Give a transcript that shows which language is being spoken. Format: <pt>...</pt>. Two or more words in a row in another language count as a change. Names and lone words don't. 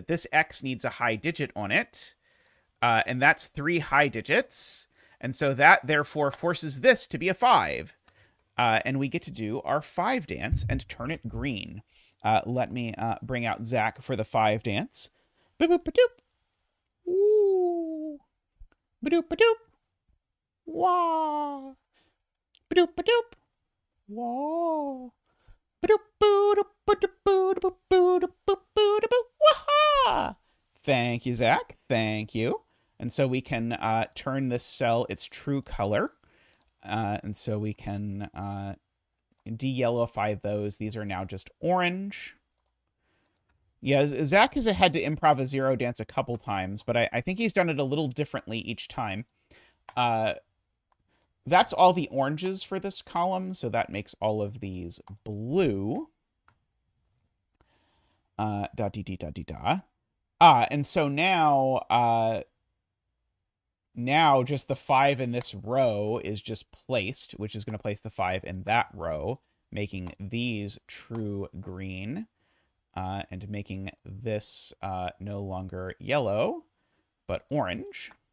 <en>This X needs a high digit on it. And that's 3 high digits. And so that therefore forces this to be a 5. And we get to do our 5 dance and turn it green. Let me bring out Zach for the 5 dance. Boop, boop, ba-doop. Ooh. Ba-doop, ba-doop. Wah. Ba-doop, ba-doop. Wah. Ba-doop, ba-doop, ba-doop, ba-doop, ba-doop, ba-doop, wah. Thank you, Zach. Thank you. And so we can turn this cell its true color. And so we can de-yellowify those. These are now just orange. Yeah, Zach has had to improv a 0 dance a couple times, but I think he's done it a little differently each time. That's all the oranges for this column, so that makes all of these blue. Da-dee-dee-da-dee-da. And so now just the 5 in this row is just placed, which is going to place the 5 in that row, making these true green, and making this no longer yellow, but orange.</en>